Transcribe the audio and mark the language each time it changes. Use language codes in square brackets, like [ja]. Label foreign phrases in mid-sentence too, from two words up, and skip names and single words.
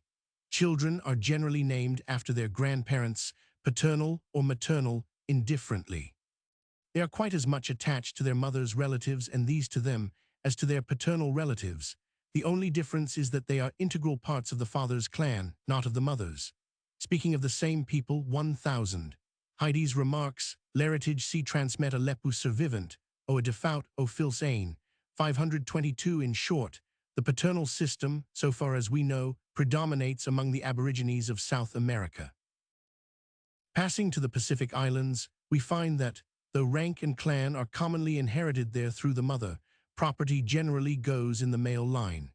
[en] Children are generally named after their grandparents, paternal or maternal, indifferently. They are quite as much attached to their mother's relatives and these to them as to their paternal relatives. The only difference is that they are integral parts of the father's clan, not of the mother's." Speaking of the same people, 1000. Heidi's remarks, [fr] "L'héritage si transmet à l'époux survivant, o a defaut au fils aîné." 522. [en] In short, the paternal system, so far as we know, predominates among the Aborigines of South America. Passing to the Pacific Islands, we find that, though rank and clan are commonly inherited there through the mother, property generally goes in the male line.